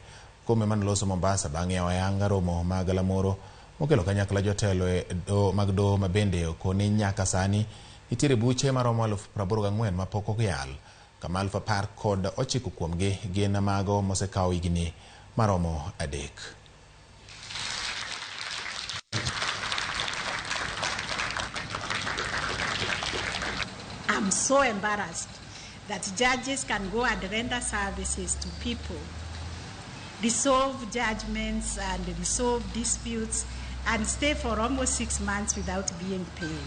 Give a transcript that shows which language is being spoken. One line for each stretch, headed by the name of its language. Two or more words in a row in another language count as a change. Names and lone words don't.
Luo (Kenya and Tanzania): Koome manoloso Mombasa bang'e oyanga romo mag lamoro mokelo kanyakla jotelo e mag doho ma bende koni nyaka sani nitiere buche maromo 84,000 ma pok oyal, kama 19 kuomgi gin mago mosekawo higni maromo 3.
English: I'm so embarrassed that judges can go and render services to people, resolve judgments and resolve disputes, and stay for almost 6 months without being paid.